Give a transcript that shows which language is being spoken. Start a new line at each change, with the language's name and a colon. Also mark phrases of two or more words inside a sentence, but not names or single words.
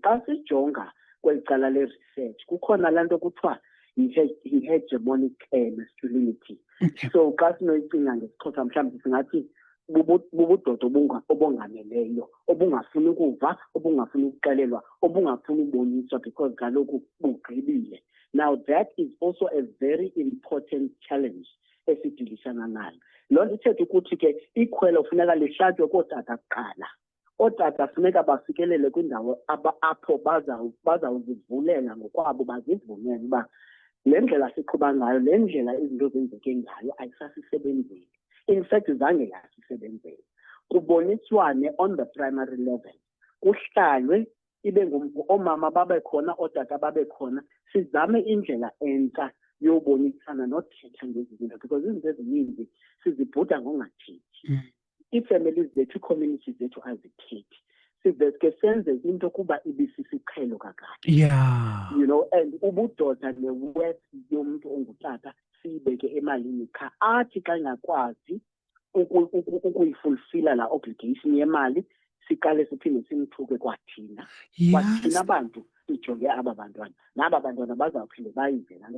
Xhosa: Xa sijonga kweli cala le-research kukhona laa nto kuthiwa yi-
English: hegemonic masculinity. Okay.
Xhosa: So xa sinoyicinga ngesiXhosa mhlawumbi singathi bubudoda obongameleyo, obungafuni ukuva, obungafuni ukuxelelwa, obungafuni ukuboniswa because kaloku bugqibile.
English: Now that is also a very important challenge
Xhosa: esidilishana nayo. Loo nto ithetha ukuthi ke ikhwelo funeka lihlatywe kootata kuqala. Ootata funeka bafikelele kwindawo apho bazawuzivulela ngokwabo, bazivumele uba le ndlela siqhuba ngayo, le ndlela izinto zenzeke ngayo ayisasisebenzeli.
English: In fact,
Xhosa: zange yasisebenzeli. Kuboniswane
English: on the primary level.
Xhosa: Kuhlalwe ibe oomama babe khona, ootata babe khona, sizame indlela entsha yobonisana nothetha ngezi zinto because izinto ezininzi sizibhuda ngongathethi. Ii-families zethu, ii-communities zethu azithethi. Siveske senze into kuba ibisisiqhelo kakade.
English: Yeah. You know,
Xhosa: and ubudoda ne-worth yomntu ongutata siyibeke emalini qha. Athi xa ingakwazi ukuyifulfila la obligation yemali, siqale siphinde simthuke kwathina. Kwathina bantu sijonge aba bantwana. Naba bantwana bazawuphinde bayive laa nto.